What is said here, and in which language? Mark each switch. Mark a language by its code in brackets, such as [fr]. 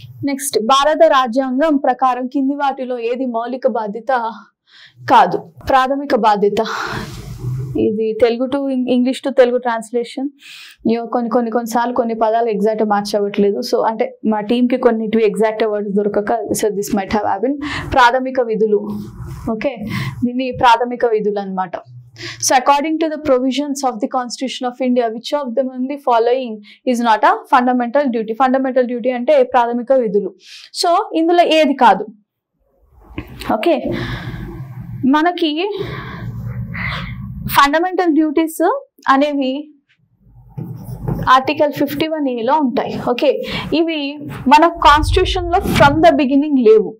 [te] Next, భారత రాజ్యాంగం ప్రకారం కింది వాటిలో ఏది మౌలిక బాధ్యత కాదు? ప్రాథమిక బాధ్యత. ఇది Telugu to English to Telugu translation. కొన్నిసార్లు కొన్ని పదాలు ఎగ్జాక్ట్ మ్యాచ్ అవ్వట్లేదు. సో అంటే మా టీంకి కొన్నిటివి ఎగ్జాక్ట్ వర్డ్స్ దొరకక [en] So this might have happen. [te] ప్రాథమిక విధులు. ఓకే, దీన్ని ప్రాథమిక విధులు అనమాట. [en] So according to the provisions of the Constitution of India, which of them the following is not a fundamental duty? [te] Fundamental duty అంటే ప్రాథమిక విధులు. సో ఇందులో ఏది కాదు? ఓకే, మనకి ఫండమెంటల్ డ్యూటీస్ అనేవి ఆర్టికల్ 51A ఉంటాయి. ఓకే, ఇవి మన కాన్స్టిట్యూషన్ లో ఫ్రమ్ ద బిగినింగ్ లేవు.